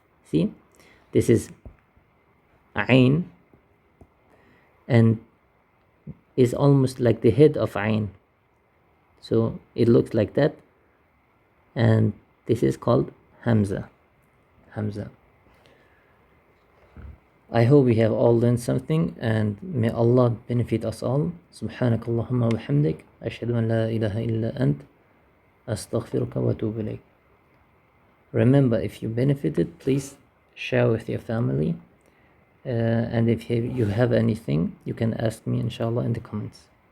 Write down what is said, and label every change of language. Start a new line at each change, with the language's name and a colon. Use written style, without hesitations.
English: See, this is Ain and is almost like the head of Ain. So it looks like that, and this is called Hamza. Hamza. I hope we have all learned something, and may Allah benefit us all.
Arabic: سبحانك اللهم وبحمدك أشهد أن لا إله إلا أنت أستغفرك وأتوب إليك.
English: Remember, if you benefited, please share with your family, and if you have anything, you can ask me inshallah in the comments.